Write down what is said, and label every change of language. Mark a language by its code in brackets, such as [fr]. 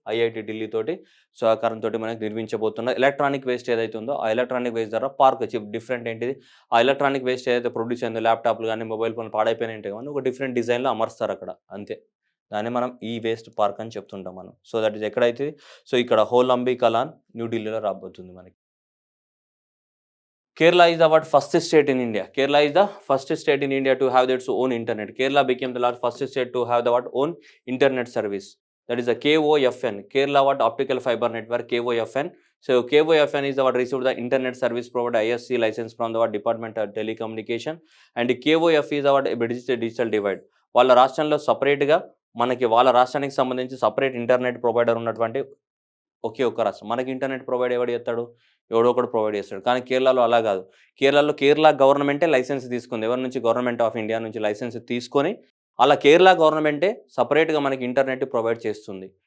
[te] IIT Delhi తోటి సహకారంతోటి మనకి నిర్మించబోతున్నారు. Electronic waste ఏదైతే ఉందో ఆ ఎలక్ట్రానిక్ వేస్ట్ ద్వారా పార్క్ డిఫరెంట్ ఏంటిది? ఆ ఎలక్ట్రానిక్ వేస్ట్ ఏదైతే ప్రొడ్యూస్ అయిందో ల్యాప్‌టాప్‌లు గాని, మొబైల్ ఫోన్‌లు పాడైపోయినాయి ఉంటాయి గాని ఒక డిఫరెంట్ డిజైన్‌లో అమరుస్తారక్కడ అంతే. దాన్ని మనం ఈ వేస్ట్ పార్క్ అని చెప్తుంటాం మనం. సో, దట్ ఈస్ ఎక్కడైతే సో, ఇక్కడ హోలంబి కలాన్ న్యూ ఢిల్లీలో రాబోతుంది మనకి. [en] Kerala is the first state in India. Kerala is the first state in India to have its own internet. Kerala became the first state to have the own internet service. That is the KOFN. Kerala optical fiber network KOFN. So KOFN is the received the internet service provider ISC license from the Department of Telecommunication. And KOF is the digital divide. [te] వాళ్ళ రాష్ట్రంలో సపరేట్‌గా మనకి వాళ్ళ రాష్ట్రానికి సంబంధించి separate internet provider ఉన్నటువంటి ఒకే ఒక్క రాష్ట్రం. మనకి ఇంటర్నెట్ ప్రొవైడ్ ఎవడు చేస్తాడు? ఎవడో ఒకడు ప్రొవైడ్ చేస్తాడు. కానీ కేరళలో అలా కాదు. కేరళ గవర్నమెంటే లైసెన్స్ తీసుకుంది. ఎవరి నుంచి? గవర్నమెంట్ ఆఫ్ ఇండియా నుంచి లైసెన్స్ తీసుకొని, అలా కేరళ గవర్నమెంటే సెపరేట్‌గా మనకి ఇంటర్నెట్ ప్రొవైడ్ చేస్తుంది.